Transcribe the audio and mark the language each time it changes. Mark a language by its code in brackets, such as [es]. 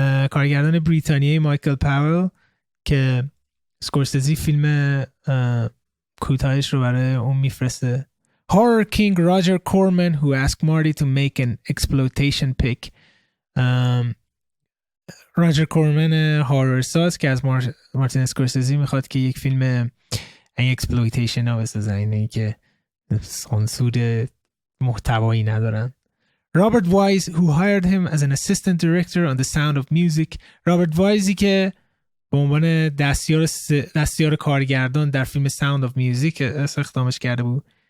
[fa] کارگردان بریتانیایی مایکل پاول که اسکورسیزی فیلم کوتاهش رو برای اون میفرسته. [en] Horror king Roger Corman, who asked Marty to make an exploitation pic. [fa] راجر کورمن هارر ساز که از مارتین اسکورسیزی میخواد که یک فیلم این اکسپلویتیشن ها بسازن، اینه که سانسور محتوایی ندارن. [en] Robert Wise, who hired him as an assistant director on The Sound of Music. [fa] رابرت وایزی که به عنوان دستیار کارگردان در فیلم Sound of Music استخدامش کرده بود.